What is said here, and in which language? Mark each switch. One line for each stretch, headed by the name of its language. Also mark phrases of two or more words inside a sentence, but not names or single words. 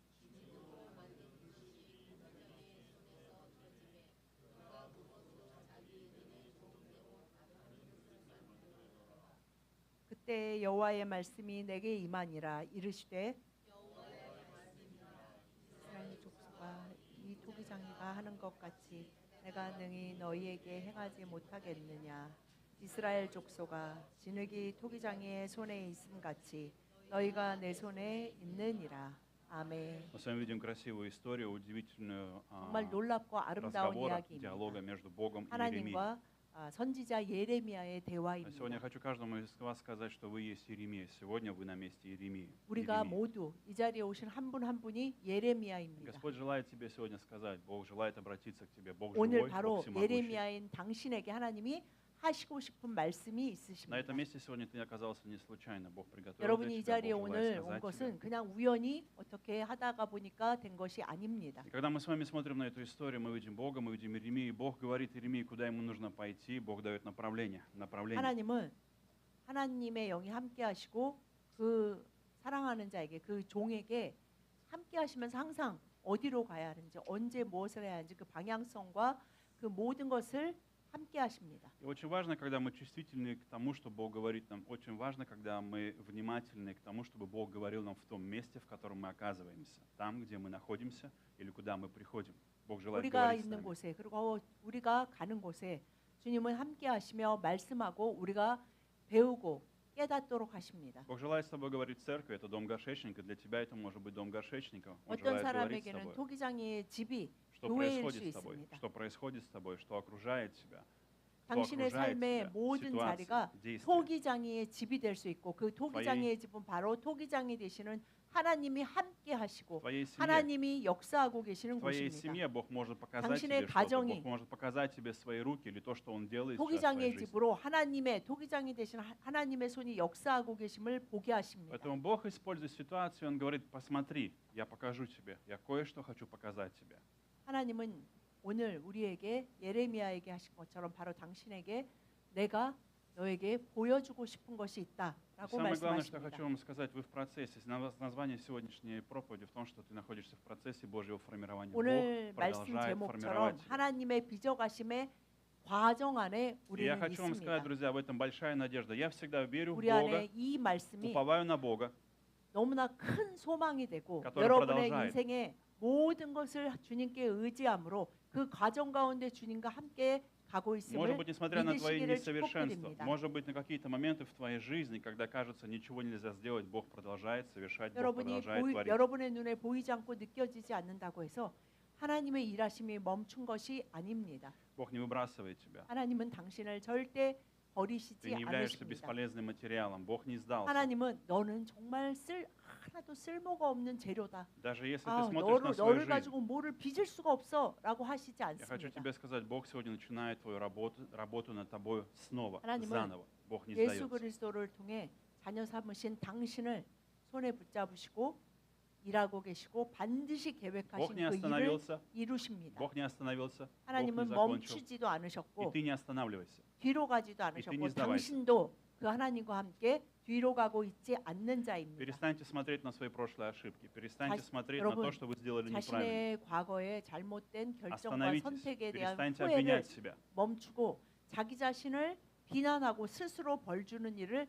Korean: 그때 여호와의 말씀이 내게 임하니라 이르시되 이스라엘 족속아 이 토기장이가 하는 것 같이 내가 능히 너희에게 행하지 못하겠느냐. 이스라엘 족속아 진흙이 토기장이의 손에 있음 같이 너희가 내 손에 있느니라. 아멘.
Russian: Мы с вами видим красивую историю, удивительную
Korean: 정말 놀랍고 아름다운
Russian: разговора,
Korean: 이야기입니다.
Russian: диалога между Богом и Иеремией.
Korean: 하나님과 선지자 예레미야의
Russian: Сегодня я
Korean: 대화입니다.
Russian: хочу каждому из вас сказать, что вы есть Иеремия. Сегодня вы на месте Иеремии.
Korean: 우리가
Russian: Иеремии.
Korean: 모두 이 자리에 오신 한 분 한 분이 예레미야입니다.
Russian: Господь желает тебе сегодня сказать, Бог желает обратиться к тебе. Бог
Korean: 오늘
Russian: живой,
Korean: 바로
Russian: Бог всемогущий.
Korean: 예레미야인 당신에게 하나님이 하시고 싶은 말씀이
Russian: На
Korean: 있으십니다.
Russian: этом месте сегодня ты оказался не случайно. Бог приготовил
Korean: 여러분이 이
Russian: для
Korean: 자리에
Russian: тебя, Бог
Korean: 오늘
Russian: желает
Korean: 온
Russian: сказать тебе.
Korean: 것은 그냥 우연히 어떻게 하다가 보니까 된 것이 아닙니다.
Russian: И когда мы с вами смотрим на эту историю, мы видим Бога, мы видим Иеремию, и Бог говорит Иеремии, куда ему нужно пойти, Бог дает направление.
Korean: 하나님은 하나님의 영이 함께 하시고 그 사랑하는 자에게 그 종에게 함께 하시면서 항상 어디로 가야 하는지 언제 무엇을 해야 하는지 그 방향성과 그 모든 것을 함께 하십니다.
Russian: И очень важно, когда мы чувствительны к тому, что Бог говорит нам. Очень важно, когда мы внимательны к тому, чтобы Бог говорил нам в том месте, в котором мы оказываемся. Там, где мы находимся или куда мы приходим. Бог желает
Korean: 우리가
Russian: говорить с
Korean: 있는
Russian: нами.
Korean: 곳에 그리고 우리가 가는 곳에 주님은 함께 하시며 말씀하고 우리가 배우고 깨닫도록 하십니다.
Russian: Бог желает с тобой говорить в церкви, это дом горшечника. Для тебя это может быть дом горшечника. Он
Korean: 어떤
Russian: желает говорить с
Korean: 사람에게는
Russian: тобой.
Korean: 토기장의 집이
Russian: Что
Korean: 교회일 수
Russian: происходит с тобой?
Korean: 있습니다.
Russian: Что происходит с тобой? Что окружает тебя? Кто
Korean: 당신의
Russian: окружает
Korean: 삶의
Russian: тебя?
Korean: 모든
Russian: Ситуации,
Korean: 자리가
Russian: действия.
Korean: 토기장이의 집이 될 수 있고 그 토기장이의 집은 바로 토기장이 되시는 하나님이 함께 하시고
Russian: Твоей семье,
Korean: 하나님이 역사하고 계시는
Russian: твоей
Korean: 곳입니다.
Russian: семье Бог может показать
Korean: 당신의
Russian: тебе что-то.
Korean: 가정이
Russian: Бог может показать тебе свои руки или то, что Он делает сейчас в твоей
Korean: 토기장의
Russian: жизни.
Korean: 집으로 하나님의 토기장이 되신 하나님의 손이 역사하고 계심을 보게 하십니다.
Russian: Поэтому Бог использует ситуацию, Он говорит, посмотри, я покажу тебе, я кое-что хочу показать тебе.
Korean: 하나님은 오늘 우리에게 예레미야에게 하신 것처럼 바로 당신에게 내가 너에게 보여주고 싶은 것이
Russian: И
Korean: 있다라고
Russian: самое главное, что я
Korean: 말씀하십니다.
Russian: хочу вам сказать, вы в процессе. Название сегодняшней проповеди в том, что ты находишься в процессе Божьего формирования.
Korean: 오늘
Russian: Бог
Korean: 말씀
Russian: продолжает
Korean: 제목처럼
Russian: формировать тебя.
Korean: 하나님의 빚어가심의 과정 안에
Russian: И я
Korean: 우리는
Russian: хочу вам сказать,
Korean: 있습니다.
Russian: друзья, в этом большая надежда. Я всегда верю в
Korean: 우리
Russian: Бога,
Korean: 안에 이 말씀이
Russian: уповаю на Бога,
Korean: 너무나 큰 소망이 되고
Russian: который
Korean: 여러분의
Russian: продолжает.
Korean: 인생의 모든 것을 주님께 의지함으로 그 과정 가운데 주님과 함께 가고
Russian: Может
Korean: 있음을
Russian: быть, несмотря на твои
Korean: 믿으시기를
Russian: несовершенства,
Korean: 축복드립니다.
Russian: может быть, на какие-то моменты в твоей жизни, когда кажется, ничего нельзя сделать, Бог продолжает совершать, Бог
Korean: 여러분이
Russian: продолжает творить.
Korean: 여러분의 눈에 보이지 않고 느껴지지 않는다고 해서 하나님의 일하심이 멈춘 것이 아닙니다.
Russian: Бог не выбрасывает тебя.
Korean: 하나님은 당신을 절대
Russian: Ты
Korean: 버리시지
Russian: не являешься
Korean: 않으십니다.
Russian: бесполезным материалом. Бог не сдался.
Korean: 하나님은 너는 정말 하나도 쓸모가 없는 재료다.
Russian: Даже если ты
Korean: 아,
Russian: смотришь на свою
Korean: 너를
Russian: жизнь,
Korean: 가지고 뭐를 빚을 수가 없어라고 하시지
Russian: я хочу
Korean: 않습니다.
Russian: тебе сказать, Бог сегодня начинает твою работу над тобой снова,
Korean: 하나님은
Russian: заново. Бог не
Korean: 예수
Russian: сдается.
Korean: 그리스도를 통해 자녀 삼으신 당신을 손에 붙잡으시고 일하고 계시고 반드시
Russian: Бог
Korean: 계획하신
Russian: не
Korean: 그 일을
Russian: остановился.
Korean: 이루십니다.
Russian: Бог не остановился. Бог не
Korean: 하나님은
Russian: закончил.
Korean: 멈추지도
Russian: И
Korean: 않으셨고
Russian: ты не останавливайся.
Korean: 뒤로 가지도
Russian: И ты не
Korean: 않으셨고
Russian: сдавайся.
Korean: 당신도 그 하나님과 함께 뒤로 가고 있지 않는 자입니다.
Russian: Перестаньте смотреть на свои прошлые ошибки. Перестаньте
Korean: 자시-
Russian: смотреть на
Korean: 여러분,
Russian: то, что вы сделали неправильно.
Korean: 자신의 과거의 잘못된 결정과
Russian: Остановитесь.
Korean: 선택에 대한
Russian: Перестаньте
Korean: 후회를
Russian: обвинять себя.
Korean: 멈추고 자기 자신을 비난하고 스스로 벌 주는 일을